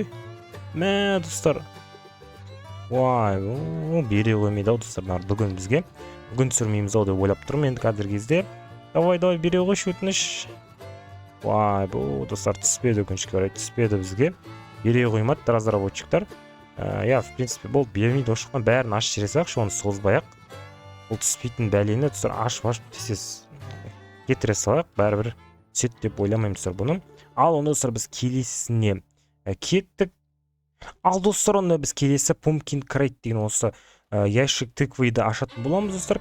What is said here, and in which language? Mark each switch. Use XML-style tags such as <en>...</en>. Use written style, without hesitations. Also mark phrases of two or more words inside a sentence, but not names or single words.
<kk>Достар. Бере қоймайды ау, достар, бүгін бізге. Бүгін түсірмейміз ау деп ойлап тұрмын енді қазір кезде. Давай, бере қойшы, өтініш. Достар, түспеді, өкінішке орай түспеді бізге. Бере қоймады разработчиктар.</kk> <ru>В принципе,</ru> <kk>бұл бермейдіошыққан бәрін ашып жібере салайықшы, оны созбай-ақ. Бұл түспейтін бәлені, достар, ашып тез кетіре салайық, бәрібір түседі деп ойламаймын, достар, бұның. Ал оны, достар, біз келесіне кеттік. Ал, достар, оны біз келесі Pumpkin Crate деген осы</kk> <ru>ящик тыквыйды</ru> <kk>ашатын боламыз, достар.</kk>